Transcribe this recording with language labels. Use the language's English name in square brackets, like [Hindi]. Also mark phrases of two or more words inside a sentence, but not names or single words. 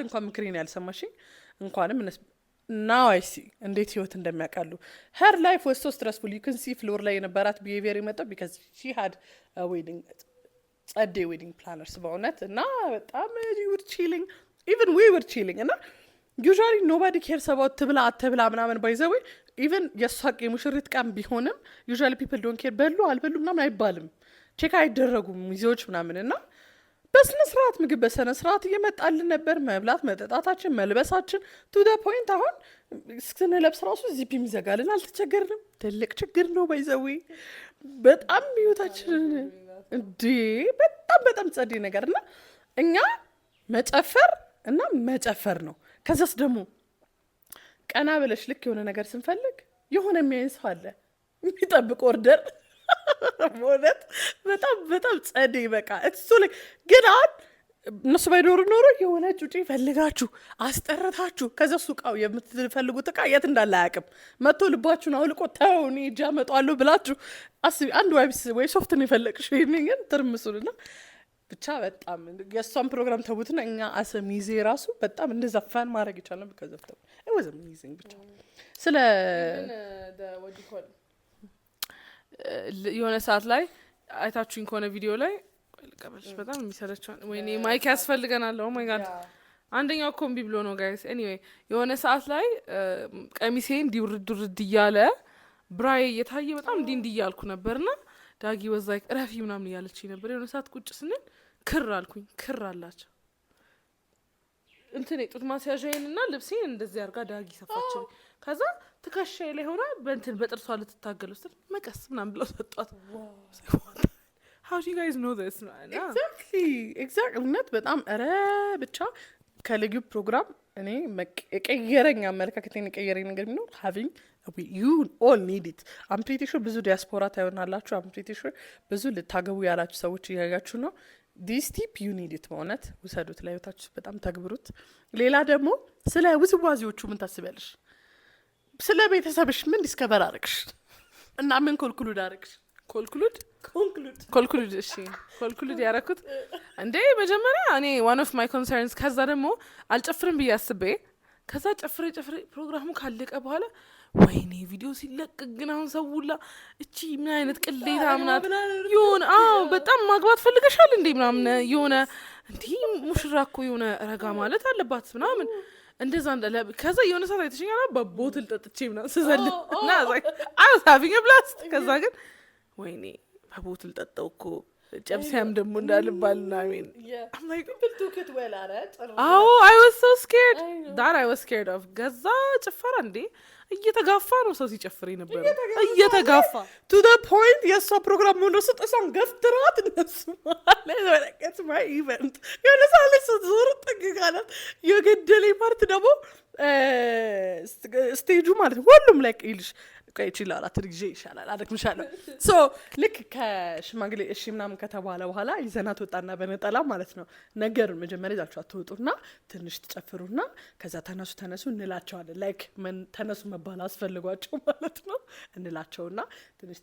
[Amharic] እንኳን ምክሬን ያልሰማሽኝ እንኳንም [English] now I see [Amharic] እንዴት ህይወት እንደሚያቀሉ [English] her life was so stressful you can see [Amharic] floor ላይ የነበራት behavior የመጣው [English] because she had a wedding wedding planners [Amharic] በእውነት እና በጣም [English] you were chilling even we were chilling [Amharic] እና [English] usually nobody cares [Amharic] about ትብላ አትብላ ምናምን [English] by the way even [Amharic] የሳቅ የሙሽሪት ቀን ቢሆንም [English] usually people don't care [Amharic] በሉ አልበሉ ምናምን አይባልም ቼክ አይደረጉም ሚዜዎች ምናምን እና በስነ ስርዓት ምግብ በስነ ስርዓት እየመጣልን ነበር መብላት መጠጣታችን መልበሳችን [English] to the point [Amharic] አሁን ስንለብስ ራሱ ዚፕ የሚዘጋልን አልተቸገርንም ትልቅ ችግር ነው [English] by the way [Amharic] በጣም ህይወታችን እንዴ በጣም ጸዴ ነገርና እኛ መጨፈር ነው ከዛስ ደግሞ ቀና ብለሽ ልክ የሆነ ነገር ስንፈልግ የሆነ የሚያይን ሰው አለ የሚጠብቅ ኦርደር ማለት በጣም በጣም ጸዴ በቃ እሱ ላይ ግን አሁን እነሱ ባይኖሩ ኖሮ የሆነ ጩጪ ፈልጋችሁ አስጠረታችሁ ከዛ እሱ እቃው የምትፈልጉት እቃ የት እንዳለ አያውቅም መጥቶ ልባችሁን አውልቆ ተው እኔ እጅ አመጣዋለሁ ብላችሁ አስቢ አንድ ዋይብስ ወይ ሶፍት ነው የፈለግሽው ይሄንን ግን ትርምሱንና ብቻ በጣም የእሷን ፕሮግራም ተውትና እኛ አሰሚዜ ራሱ በጣም እንደዛ ፋን ማድረግ ይቻላል ከዘፍተው [English] it was amazing [Amharic] ብቻ ስለ የሆነ ሰዓት ላይ አይታችሁኝ ከሆነ ቪዲዮ ላይ ልቀበልሽ በጣም የሚሰለቸው ወይኔ ማይክ ያስፈልገናል [English] oh my God [Amharic] አንደኛው እኮ እምቢ ብሎ ነው [English] guys anyway [Amharic] የሆነ ሰዓት ላይ ቀሚሴን ዲውርድ እያለ ብራይ እየታየ በጣም እንዲህ እያልኩ ነበርና ዳጊ ወዛይ ረፊ ምናምን እያለች ነበር የሆነ ሰዓት ቁጭ ስንል ክር አልኩኝ ክር አላቸው እንትን ጡት ማስያዣዬንና ልብሴን እንደዚህ አርጋ ዳጊ ሰፋቸው ከዛ ትከሻዬ ላይ ሆና በእንትን በጥርሷ ልትታገል ውስጥ መቀስ ምናምን ብለው ሰጧት [English] how do you guys know this [Amharic] exactly እውነት በጣም ኧረ ብቻ ከልዩ ፕሮግራም እኔ የቀየረኝ አመለካከቴን የቀየረኝ ነገር ቢኖር [English] having you all need it I'm pretty sure [Amharic] ብዙ ዲያስፖራ ታዩናላችሁ [English] I'm pretty sure [Amharic] ብዙ ልታገቡ ያላችሁ ሰዎች እያያችሁ ነው this [English] tip you need it [Amharic] በእውነት ውሰዱት ለህይወታችሁ በጣም ተግብሩት ሌላ ደግሞ ስለ ውዝዋዜዎቹ ምን ታስቢያለሽ ስለ ቤተሰብሽ ምን ዲስከቨር አረግሽ እና ምን ኮልኩሉድ አረግሽ ኮልኩሉድ እሺ ኮልኩሉድ ያረኩት እንዴ መጀመሪያ እኔ [English] one of my concerns [Amharic] ከዛ ደግሞ አልጨፍርም ብዬ አስቤ ከዛ ጨፍሬ ፕሮግራሙ ካለቀ በኋላ ወይኔ ቪዲዮ ሲለቀቅ ግን አሁን ሰውላ እቺ ምን አይነት ቅሌታ ምናት ይሁን በጣም ማግባት ፈልገሻል እንዴ ምናምን የሆነ እንዴ ሙሽራ እኮ የሆነ ረጋ ማለት አለባት ምናምን እንደዛ ከዛ የሆነ ሰዓት አይተሽኛል በቦትል ጠጥቼ ምናምን ስዘል እና [English] I was having a blast [Amharic] ከዛ ግን ወይኔ በቦትል ጠጣው እኮ ጨብሲያም ደግሞ እንዳልባልና አሜን [English] I'm like people took it well [Amharic] አረጥ [English] I was so scared that I was scared of [Amharic] ገዛ ጭፈራ እንዴ እየተጋፋ ነው ሰው ሲጨፍር ነበር እየተጋፋ [English] to the point [Amharic] የሷ ፕሮግራም ሆኖ ስጠሳን ገፍትራት እነሱ ማለት [English] it's my event [Amharic] የሆነ ሳለች ዞር ጠግጋላት የገደለኝ ፓርት ደግሞ ስቴጁ ማለት ሁሉም ላይ ይልሽ ይችላል አትርግጄ ይሻላል አደክምሻለሁ ሶ ልክ ከሽማግሌ እሺ ምናምን ከተባለ በኋላ ይዘናት ወጣና በነጠላ ማለት ነው ነገር መጀመሪያ ይዛችሁ አትወጡና ትንሽ ትጨፍሩና ከዛ ተነሱ እንላቸዋለን ላይክ ተነሱ መባል አስፈልጓቸው ማለት ነው እንላቸውና ትንሽ